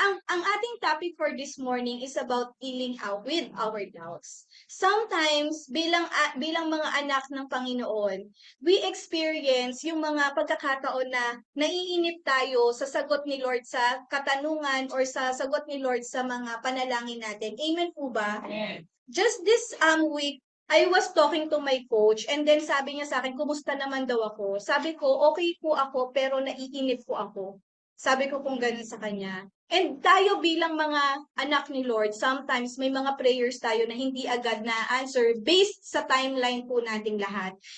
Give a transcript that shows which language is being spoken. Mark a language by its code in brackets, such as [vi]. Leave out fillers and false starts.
[tl] ang ating [en] topic for this morning is about dealing out with our doubts. [tl] Sometimes bilang mga anak ng Panginoon, [en] we experience [tl] yung mga pagkakataon na naiinip tayo sa sagot ni Lord sa katanungan or sa sagot ni Lord sa mga panalangin natin. Amen po ba? [en] Just this week, I was talking to my coach and then [tl] sabi niya sa akin, kumusta naman daw ako? Sabi ko, okay po ako pero naiinip po ako. Sabi ko kung ganun sa kanya. And tayo bilang mga anak ni Lord, sometimes may mga prayers tayo na hindi agad na answer based sa timeline po nating lahat.